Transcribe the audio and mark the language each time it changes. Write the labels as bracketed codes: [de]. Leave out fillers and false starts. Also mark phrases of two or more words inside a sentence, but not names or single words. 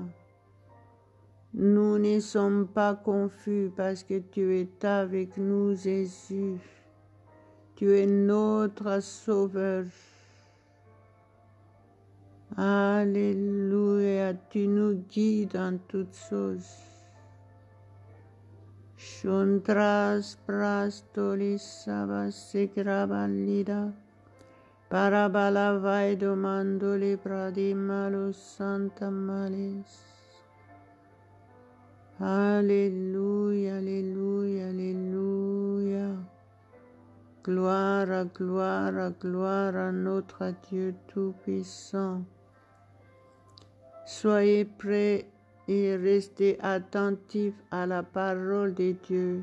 [fr] Nous ne sommes pas confus parce que tu es avec nous, Jésus. Tu es notre Sauveur. Alléluia, tu nous guides dans toutes choses. Shantras prastolis sabasekrabalida. Parabala vaido mandoli pradimalus santa malis. Alléluia, alléluia, alléluia. Gloire, gloire, gloire à notre Dieu Tout-Puissant. Soyez prêts et restez attentifs à la parole de Dieu.